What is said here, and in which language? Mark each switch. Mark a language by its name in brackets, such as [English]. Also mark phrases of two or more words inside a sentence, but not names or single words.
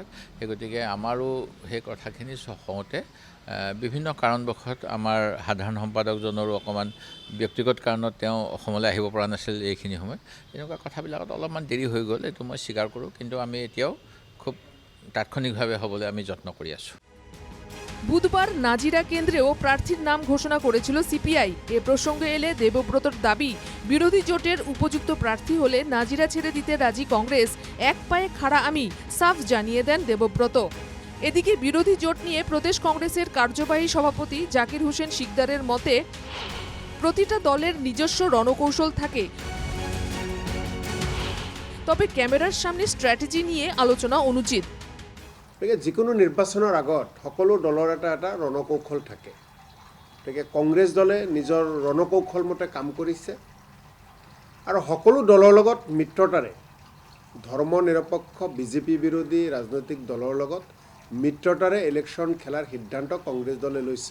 [Assamese] সেই গতিকে আমাৰো সেই কথাখিনি হওঁতে বিভিন্ন কাৰণবশত আমাৰ সাধাৰণ সম্পাদকজনৰো অকণমান ব্যক্তিগত কাৰণত তেওঁ অসমলৈ আহিব পৰা নাছিল এইখিনি সময়। এনেকুৱা কথাবিলাকত অলপমান দেৰি হৈ গ'ল, এইটো মই স্বীকাৰ কৰোঁ, কিন্তু আমি এতিয়াও খুব তাৎক্ষণিকভাৱে হ'বলৈ আমি যত্ন কৰি আছোঁ। [Bangla] বুধবার নাজিরা কেন্দ্রেও প্রার্থীর নাম ঘোষণা করেছিল সিপিআই। এ প্রসঙ্গে এলে দেবব্রতর দাবি, বিরোধী জোটের উপযুক্ত প্রার্থী হলে নাজিরা ছেড়ে দিতে রাজি কংগ্রেস, এক পায়ে খাড়া আমি, সাফ জানিয়ে দেন দেবব্রত। এদিকে বিরোধী জোট নিয়ে প্রদেশ কংগ্রেসের কার্যবাহী সভাপতি জাকির হোসেন শিকদারের মতে, প্রতিটা দলের নিজস্ব রণকৌশল থাকে, তবে ক্যামেরার সামনে স্ট্র্যাটেজি নিয়ে আলোচনা অনুচিত। [Assamese] গতিকে যিকোনো নিৰ্বাচনৰ আগত সকলো দলৰ এটা এটা ৰণকৌশল থাকে। গতিকে কংগ্ৰেছ দলে নিজৰ ৰণকৌশল মতে কাম কৰিছে আৰু সকলো দলৰ লগত মিত্ৰতাৰে, ধৰ্ম নিৰপেক্ষ বিজেপি বিৰোধী ৰাজনৈতিক দলৰ লগত মিত্ৰতাৰে ইলেকশ্যন খেলাৰ সিদ্ধান্ত কংগ্ৰেছ দলে লৈছে।